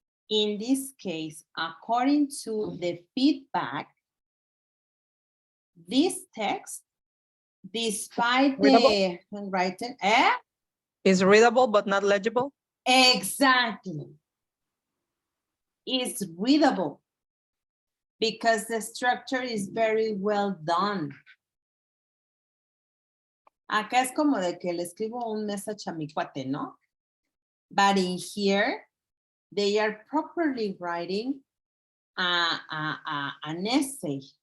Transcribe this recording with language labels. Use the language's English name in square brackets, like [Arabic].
[English] In this case, according to the feedback, this text, despite the handwriting, is readable but not legible. Exactly. It's readable because the structure is very well done. [Spanish] Acá es como de que le escribo un message a mi cuate, ¿no? [English] But in here, they are properly writing an essay.